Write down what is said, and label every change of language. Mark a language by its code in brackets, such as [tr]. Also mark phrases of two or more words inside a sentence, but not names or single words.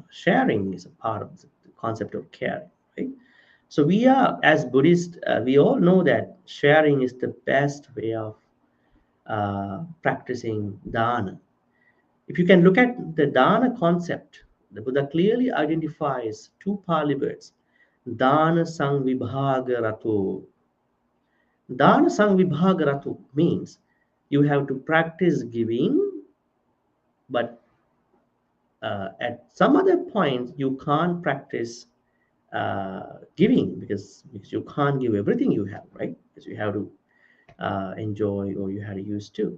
[en] Sharing is a part of the concept of caring, right? So we are, as Buddhists, we all know that sharing is the best way of practicing dana. If you can look at the dana concept, the Buddha clearly identifies two Pali words, [pi] dana samvibhaga rato. Dana Samvibhagaratu [en] means you have to practice giving, but at some other point you can't practice giving because you can't give everything you have, right? Because you have to enjoy or you have to use too.